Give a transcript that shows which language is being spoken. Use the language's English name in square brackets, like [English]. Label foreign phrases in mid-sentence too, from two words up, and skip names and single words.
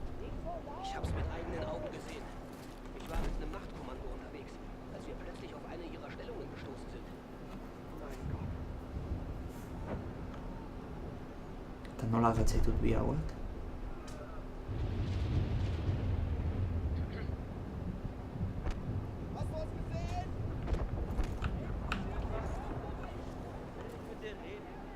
[German] Ich hab's mit eigenen Augen gesehen. Ich war mit einem Nachtkommando unterwegs, als wir plötzlich auf eine ihrer Stellungen gestoßen sind. Mein Gott. [Basque] Eta nola gatzaitut bi hauek? [German] Hast du was gesehen? Mit dir reden.